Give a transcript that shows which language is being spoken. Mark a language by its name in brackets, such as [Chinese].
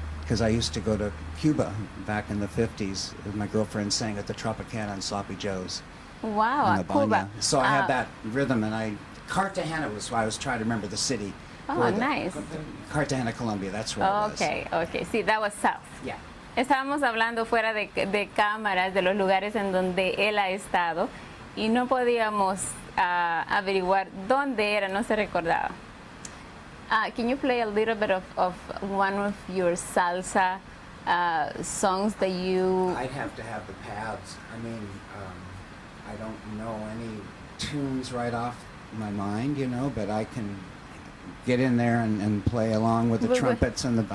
[English] Because I used to go to Cuba back in the 50s. My girlfriend sang at the Tropicana and Sloppy Joe's. Wow, in La Cuba. Baña. So I had that rhythm, and Cartagena was why I was trying to remember the city. Oh, nice. Cartagena, Colombia, that's where it was. Okay. Sí, that was South. Yeah. [Spanish] Estábamos hablando fuera de cámaras de los lugares en donde él ha estado y no podíamos averiguar dónde era, no se recordaba. [English] Can you play a little bit of one of your salsa songs that you... I'd have to have the pads. I mean, I don't know any tunes right off my mind, but I can get in there and play along with the trumpets and the...